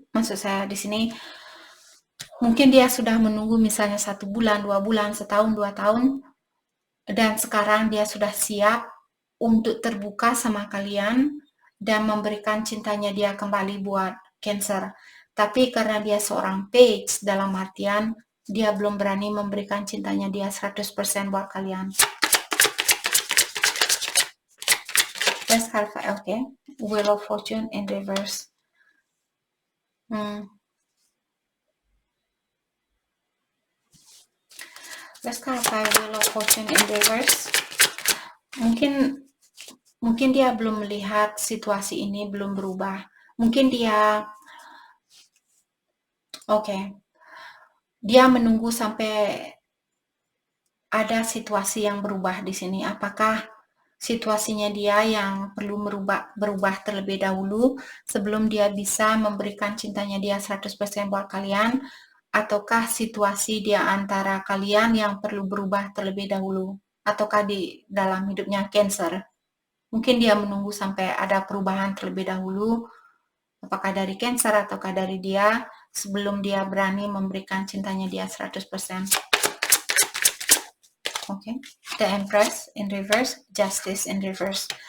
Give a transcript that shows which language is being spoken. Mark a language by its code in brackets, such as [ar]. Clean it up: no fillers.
[id] Maksud saya di sini mungkin dia sudah menunggu misalnya 1 bulan, 2 bulan, setahun, 2 tahun, dan sekarang dia sudah siap untuk terbuka sama kalian dan memberikan cintanya dia kembali buat Cancer. Tapi karena dia seorang Page, dalam artian dia belum berani memberikan cintanya dia 100% buat kalian. [en] Let's clarify. Okay. Wheel of Fortune in reverse. Let's clarify Wheel of Fortune in reverse. [id] Mungkin dia belum melihat situasi ini belum berubah. Mungkin dia dia menunggu sampai ada situasi yang berubah di sini. Apakah situasinya dia yang perlu berubah terlebih dahulu sebelum dia bisa memberikan cintanya dia 100% buat kalian, ataukah situasi dia antara kalian yang perlu berubah terlebih dahulu, ataukah di dalam hidupnya Cancer. Mungkin dia menunggu sampai ada perubahan terlebih dahulu, apakah dari Cancer ataukah dari dia, sebelum dia berani memberikan cintanya dia 100%. [en] Okay. The Empress in reverse, Justice in reverse.